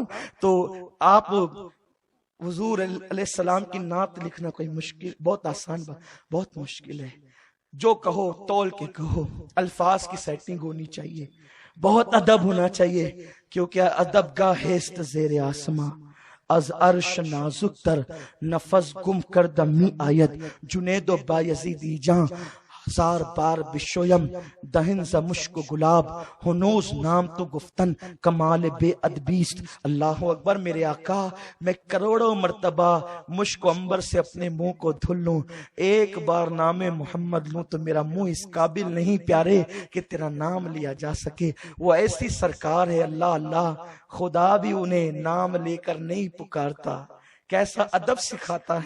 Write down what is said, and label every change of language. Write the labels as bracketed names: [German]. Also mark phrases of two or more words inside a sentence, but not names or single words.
[Urdu] تو آپ حضور [Arabic] علیہ السلام [Urdu] کی نعت لکھنا کوئی مشکل، بہت آسان بات، بہت مشکل ہے۔ جو کہو تول کے کہو، الفاظ کی سیٹنگ ہونی چاہیے، بہت ادب ہونا چاہیے، کیونکہ [Persian] ادب کا ہیست زیر آسماں، از عرش نازک تر نفس گم کردم می آید، جنید و بایزیدی جان 1000 بار بشویم دہن ز مشک و گلاب، ہنوز نام تو گفتن کمال بے ادبیست۔ [Arabic] اللہ اکبر، [Urdu] میرے آقا، میں کروڑوں مرتبہ مشک و عنبر سے اپنے منہ کو دھل لوں، ایک بار نام محمد لوں تو میرا منہ اس قابل نہیں پیارے کہ تیرا نام لیا جا سکے۔ وہ ایسی سرکار ہے، [Arabic] اللہ اللہ، [Urdu] خدا بھی انہیں نام لے کر نہیں پکارتا، کیسا ادب سکھاتا ہے۔